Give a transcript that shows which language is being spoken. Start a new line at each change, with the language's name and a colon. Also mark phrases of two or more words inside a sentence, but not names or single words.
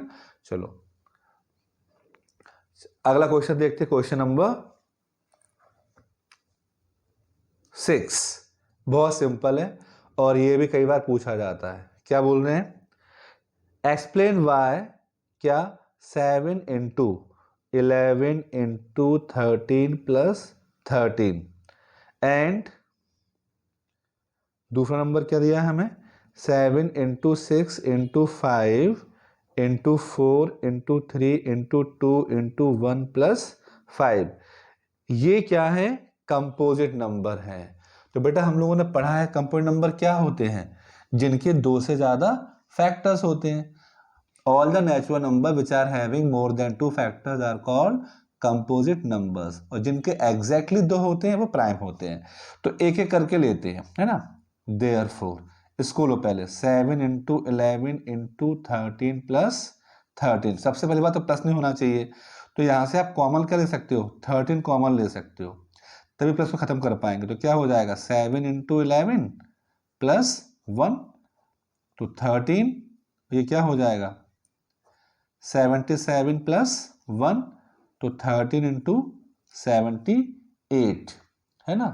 Hindi: चलो अगला क्वेश्चन देखते हैं, क्वेश्चन नंबर 6। बहुत सिंपल है और ये भी कई बार पूछा जाता है। क्या बोल रहे हैं?
English: explain why
Hindi: क्या
English: 7 into 11 into 13 plus 13
Hindi: एंड दूसरा नंबर क्या दिया है हमें?
English: 7 into 6 into 5 into 4 into 3 into 2 into 1 plus 5।
Hindi: ये क्या है?
English: composite number
Hindi: है। तो बेटा हम लोगों ने पढ़ा है
English: composite number
Hindi: क्या होते हैं? जिनके 2 से ज्यादा फैक्टर्स होते हैं।
English: All the natural number which are having more than 2 factors are called composite numbers।
Hindi: और जिनके exactly 2 होते हैं वो प्राइम होते हैं। तो एक एक करके लेते हैं, है ना। Therefore इसको लो पहले
English: 7 into 11 into 13 plus 13।
Hindi: सबसे पहली बात तो प्लस नहीं होना चाहिए, तो यहां से आप कॉमन क्या ले सकते हो? 13 कॉमन ले सकते हो, तभी प्लस को खत्म कर पाएंगे। तो क्या हो जाएगा?
English: 7 into 11 plus 1,
Hindi: तो 13। ये क्या हो जाएगा? 77 plus 1, तो 13 into 78 है ना।